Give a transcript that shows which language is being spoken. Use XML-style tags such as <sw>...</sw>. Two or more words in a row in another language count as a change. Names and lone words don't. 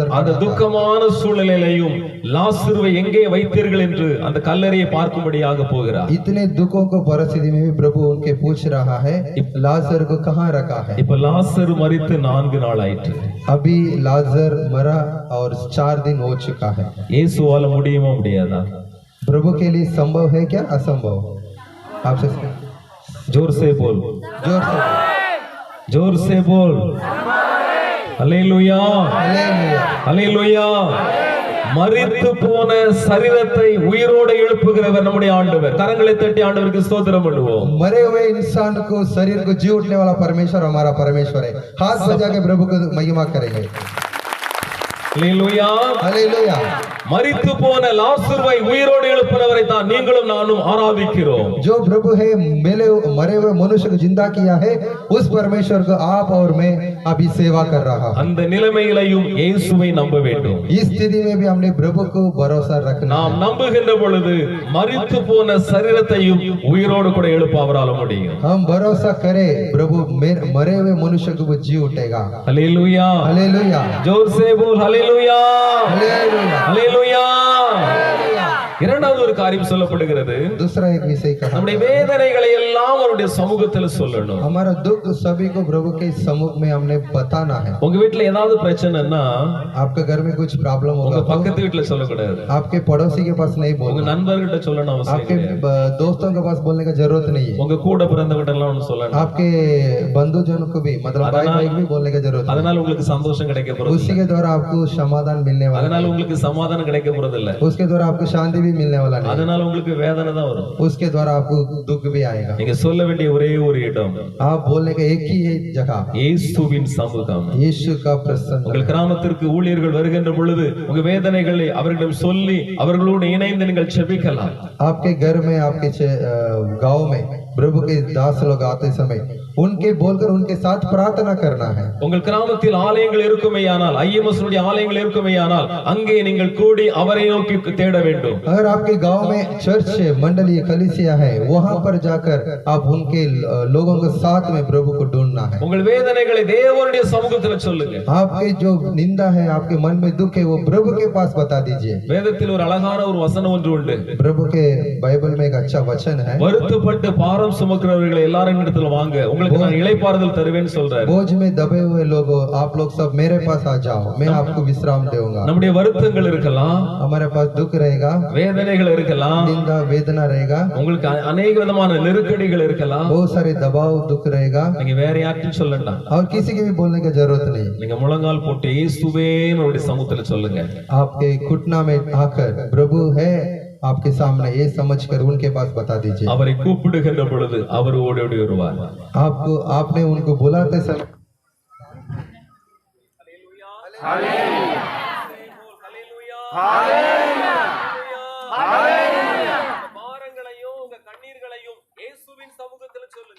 <ta>அந்த துக்கமான சூழ்நிலையிலையும் லாசருவை எங்கே வைத்தீர்கள் என்று அந்த கல்லறையை பார்க்கும்படியாக போகிறார்.</ta> <hi>इतने दुखों को परिस्थिति में भी प्रभु उनके पूछ रहा है, लाजर को कहाँ रखा है।</hi> <ta>இப்ப லாசரு மரித்து 4 நாள் ஆயிற்று.</ta> <hi>अभी लाजर मरा और 4 दिन हो चुका है।</hi> <ta>இயேசுவால முடியுமா முடியாதா?</ta> <hi>प्रभु के लिए संभव है क्या असंभव? आपसे जोर से बोल, जोर से जोर से बोल ஹல்லேலூயா, हालेलुया।</hi> <ta>ஹல்லேலூயா. மரித்து போன சரீரத்தை உயிரோடு எழுப்புகிறவர் நம்முடைய ஆண்டவர். கரங்களை தட்டி ஆண்டவருக்கு ஸ்தோத்திரம் பண்ணுவோம்.</ta> <hi>मरे हुए इंसान को शरीर को जी उठने वाला परमेश्वर हमारा परमेश्वर है। हाथ बजा के प्रभु को महिमा करेंगे।</hi> <ta>அல்லேலூயா.</ta> <hi>हालेलुया।</hi> <ta>மரித்து போன லாசருவை உயிரோடு எழுப்பினவரை தான் நீங்களும் நானும் ஆராதிக்கிறோம்.</ta> <hi>जो प्रभु है मरे हुए मनुष्य को जिंदा किया है, उस परमेश्वर को आप और मैं अभी सेवा कर रहा है।</hi> <ta>அந்த நிலைமையிலையும் இயேசுவை நம்ப வேண்டும்.</ta> <hi>इस स्थिति में भी हमने प्रभु को भरोसा रखना।</hi> <ta>நாம் நம்புகின்ற பொழுது மரித்து போன சரீரத்தையும் உயிரோடு கூட எழுப்ப அவரால் முடியும்.</ta> <hi>हम भरोसा करें प्रभु मरे हुए मनुष्य को वो जी उठेगा।</hi> <ta>அல்லேலூயா.</ta> <hi>हालेलुया। जोर से बोल हालेलुया. हालेलुया। हालेलुया.</hi> <ta>இரண்டாவது ஒரு காரியம் சொல்லப்படுகிறது.</ta> <hi>दूसरा एक विषय कहा,</hi> <ta>நம்முடைய வேதனைகளை எல்லாம் அவருடைய சமூகத்தில் சொல்லணும்.</ta> <hi>हमारा दुख सभी को प्रभु के सम्मुख में हमने बताना है।</hi> <ta>உங்க வீட்ல ஏதாவது பிரச்சனைன்னா</ta> <hi>आपके घर में कुछ प्रॉब्लम</hi> <ta>உங்க</ta> <hi>होगा तो</hi> <ta>பக்கத்து வீட்ல சொல்லக்கூடாது.</ta> <hi>आपके पड़ोसी के पास नहीं</hi> <ta>உங்க</ta> <hi>बोलना,</hi> <ta>நண்பர்கிட்ட சொல்லணும் அவசியம்</ta> <hi>आपके</hi> <ta>கிடையாது.</ta> <hi>दोस्तों के पास बोलने का जरूरत नहीं है।</hi> <ta>உங்க கூட பிறந்தவங்க எல்லாம் ஒன்னு சொல்லணும்.</ta> <hi>आपके बंधुजन को भी मतलब भाई भाई भी बोलने का जरूरत</hi> <ta>அதனால உங்களுக்கு சந்தோஷம் கிடைக்க</ta> <hi>नहीं।</hi> <ta>போறது</ta> <hi>उसी के द्वारा आपको समाधान मिलने वाला</hi> <ta>அதனால</ta> <hi>नहीं।</hi> <ta>உங்களுக்கு சமாதானம் கிடைக்க போறது இல்ல.</ta> <hi>उसके द्वारा आपको शांति भी मिलने वाला नहीं।</hi> <ta>அதனால உங்களுக்கு வேதனை தான் வரும்.</ta> <hi>उसके द्वारा आपको दुख भी आएगा।</hi> <ta>நீங்க சொல்ல வேண்டிய ஒரே ஒரு இடம்</ta> <hi>आप बोलने का एक ही है जगह,</hi> <ta>இயேசுவின் சமூகம்.</ta> <hi>यीशु का प्रसन्न।</hi> <ta>உங்கள் கிராமத்திற்கு ஊழியர்கள் வருகின்ற பொழுது உங்க வேதனைகளை அவர்களிடம் சொல்லி அவர்களோடு இணைந்து நீங்கள் செபிக்கலாம்.</ta> <hi>आपके घर में आपके गांव में प्रभु के दास लोग आते समय उनके बोलकर उनके साथ प्रार्थना करना है।</hi> <ta>உங்கள் கிராமத்தில் ஆலயங்கள் இருக்குமேயானால் ஐஎம்எஸ் உடைய ஆலயங்கள் இருக்குமேயானால் அங்கே நீங்கள் கூடி அவரை நோக்கி தேட வேண்டும்.</ta> <hi>अगर आपके गांव में चर्च है, मंडली कलीसिया है, वहां पर जाकर आप उनके लोगों के साथ में प्रभु को ढूंढना है।</hi> <ta>உங்கள் வேதனைகளை தேவனுடைய சமூகத்தில் சொல்லுங்க.</ta> <hi>आपके जो निंदा है, आपके मन में दुख है, वो प्रभु के पास बता दीजिए।</hi> <ta>வேதத்தில் ஒரு அழகான ஒரு வசனம் ஒன்று உண்டு.</ta> <hi>प्रभु के बाइबल में एक अच्छा वचन है,</hi> <ta>வருத்தப்பட்டு பாரம் சுமக்கிறவர்களை எல்லாரும் இடத்துல வாங்க, உங்களுக்கு நான் இளைப்பாறுதல் தருவேன்னு சொல்றாரு.</ta> <hi>बोझ में दबे हुए लोगों, आप लोग सब मेरे पास आ जाओ, मैं आपको विश्राम दूंगा।</hi> <ta>நம்முடைய வருத்தங்கள் இருக்கலாம்,</ta> <hi>हमारे पास दुख रहेगा,</hi> <ta>வேதனைகள் இருக்கலாம்,</ta> <hi>निंदा वेदना रहेगा,</hi> <ta>உங்களுக்கு अनेक விதமான நெருக்கடிகள் இருக்கலாம்.</ta> <hi>बहुत सारे दबाव दुख रहेगा,</hi> <ta>நீங்க வேற யார்கிட்டயும் சொல்ல வேண்டாம்.</ta> <hi>और किसी की भी बोलने की जरूरत नहीं।</hi> <ta>நீங்க முழங்கால் போட்டு இயேசுவே நம்முடைய சமூகத்துல சொல்லுங்க.</ta> <hi>आपके घुटना में आकर प्रभु है आपके सामने, ये समझकर उनके पास बता दीजिए।</hi> <ta>அவரை கூப்பிடுகின்ற பொழுது அவர் ஓடி ஓடி வருவார்.</ta> <hi>आपको आपने उनको बुलाते समय</hi> <ta>பாரங்களையும் உங்க கண்ணீர்களையும் இயேசுவின் சமூகத்துல சொல்லுங்க.</ta>